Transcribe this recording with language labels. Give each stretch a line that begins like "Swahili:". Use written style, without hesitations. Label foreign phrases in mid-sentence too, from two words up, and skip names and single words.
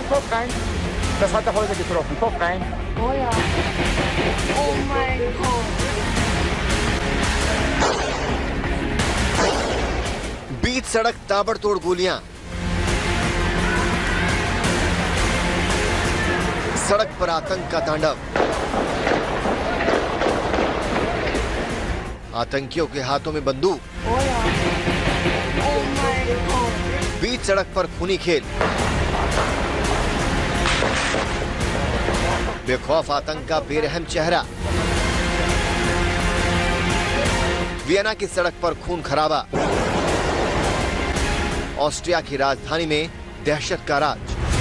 German: Kopf rein. Das hat der Holger getroffen. Kopf rein. Oh ja. Oh mein Gott.
Hindi: बीच सड़क ताबड़तोड़ गोलियां, सड़क पर आतंक का तांडव। आतंकियों के हाथों में बंदूक।
German: Oh ja. Oh mein Gott.
Hindi: बीच सड़क पर खूनी खेल। बेखौफ आतंक का बेरहम चेहरा। वियना की सड़क पर खून खराबा। ऑस्ट्रिया की राजधानी में दहशत का राज।